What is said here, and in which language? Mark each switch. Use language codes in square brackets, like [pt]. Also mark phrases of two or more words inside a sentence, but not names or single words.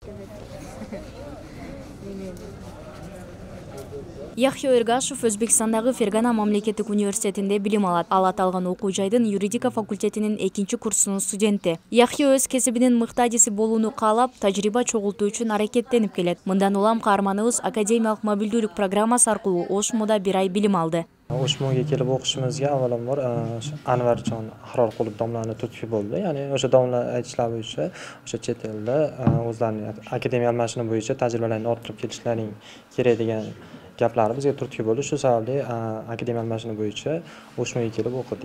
[ky] Яхья Эргашев Өзбекстандагы Фергана мамлекеттик университетинде билим алат. Ал аталган окуу жайдын юридика факультетинин 2-курсунун студенти. Яхья өз кесибинин мыктадиси болууну каалап, тажрыйба чогултуу үчүн аракеттенип келет. Мындан улам каарманыбыз академиялык мобилдүүлүк программасы аркылуу Ошмуда 1 ай билим алды. [uz] Ошмуга kelib o'qishimizga avvalambor Anvarjon Ahrorqulov domlani turtki bo'ldi. Ya'ni o'sha domla aytishlari bo'yicha o'sha chet elda o'zlarining akademiya almashini bo'yicha tajribalarini orttirib kelishlaring kerak degan gaplari bizga turtki bo'ldi. Shu sababli akademiya almashini bo'yicha Ошмуga kelib o'qidik.